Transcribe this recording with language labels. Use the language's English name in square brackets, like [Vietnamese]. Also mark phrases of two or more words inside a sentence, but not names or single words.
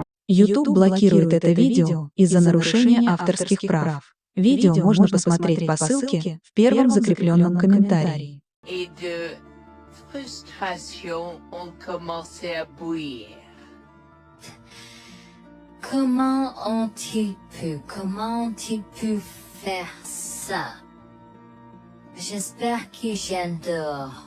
[Russian] YouTube блокирует это видео из-за нарушения авторских прав. Видео можно посмотреть по ссылке в первом закрепленном комментарии. [French] Et de frustration ont commencé à bouillir. Comment ont-ils pu faire ça? J'espère qu'ils viennent dehors.